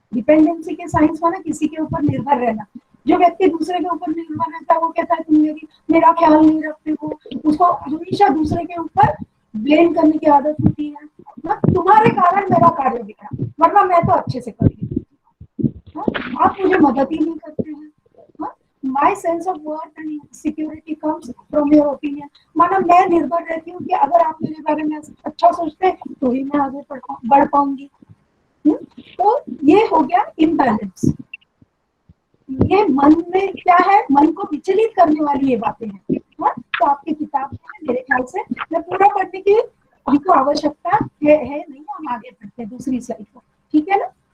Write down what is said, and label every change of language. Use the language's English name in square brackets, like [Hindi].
[Hindi] Dependency के science माना किसी के ऊपर निर्भर रहना। जो व्यक्ति दूसरे के ऊपर निर्भर रहता है वो कहता है तुम मेरा ख्याल नहीं रखते हो, उसको हमेशा दूसरे के ऊपर ब्लेम करने की आदत होती है ना, तुम्हारे कारण मेरा कार्य बिगड़ा, वरना मैं तो अच्छे से कर लेती हूँ, आप मुझे मदद ही नहीं करते हैं। [English] My sense of worth and security comes from your opinion। [Hindi] माना मैं निर्भर रहती हूँ कि अगर आप मेरे बारे में अच्छा सोचते हैं तो ही मैं आगे बढ़ पाऊंगी। तो ये हो गया इम्बैलेंस। ये मन में क्या है, मन को विचलित करने वाली ये बातें हैं। तो आपकी किताब में मेरे ख्याल से मैं पूरा पढ़ने की हमको आवश्यकता है नहीं, हम आगे बढ़ते हैं दूसरी स्लाइड को, ठीक है ना?